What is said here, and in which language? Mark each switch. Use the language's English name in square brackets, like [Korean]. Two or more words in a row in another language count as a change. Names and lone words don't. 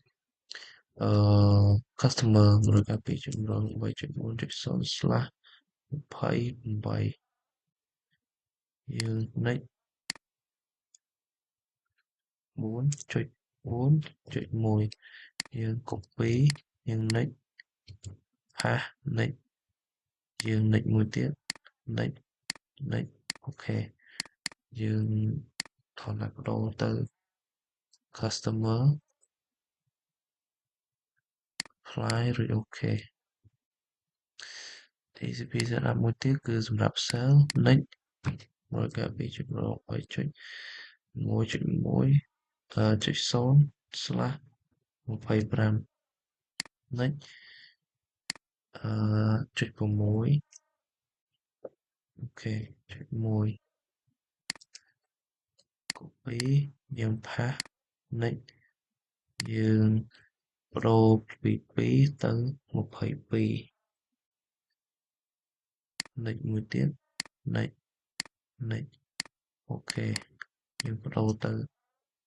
[Khmer] customer 192.8.1.0/28យើង next 4.4.1យើង copy យើង [English] next pass next [Khmer] យើង next មួយទៀត [English] next next [Khmer] អូខេយើងថតដាក់ដូរទៅ customer apply រួចអូខេ [English] TCP setup [Khmer] មួយទៀតគឺសម្រាប់ [English] sale next [Khmer] 192.8.1.0/25 next ចុច6អូខេចុច1 copy យើង [English] pass next [Khmer] យើងប្ដូរពី2ទៅ22 next មួយទៀត [English] next next [Khmer] អូខេយើងប្ដូរទៅ